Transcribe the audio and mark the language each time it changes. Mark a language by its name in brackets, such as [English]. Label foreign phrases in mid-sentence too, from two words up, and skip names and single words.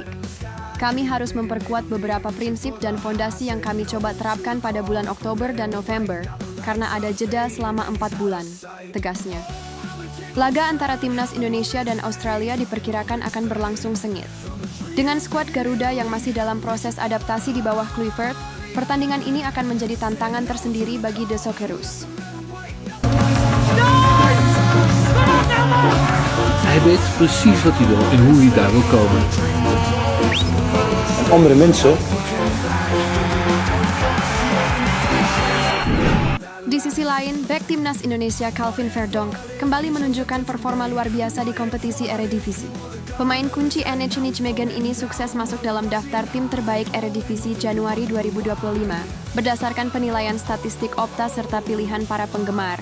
[Indonesian] Kami harus memperkuat beberapa prinsip dan fondasi yang kami coba terapkan pada bulan Oktober dan November, karena ada jeda selama 4 bulan, tegasnya. Laga antara timnas Indonesia dan Australia diperkirakan akan berlangsung sengit. Dengan skuad Garuda yang masih dalam proses adaptasi di bawah Kluivert, pertandingan ini akan menjadi tantangan tersendiri bagi The Socceroos. [Dutch] Hij weet precies wat hij wil en hoe hij daar wil komen. En andere mensen. [Indonesian] Di sisi lain, bek timnas Indonesia Calvin Verdonk kembali menunjukkan performa luar biasa di kompetisi Eredivisie. Pemain kunci NEC Nijmegen ini sukses masuk dalam daftar tim terbaik Eredivisie Januari 2025 berdasarkan penilaian statistik Opta serta pilihan para penggemar.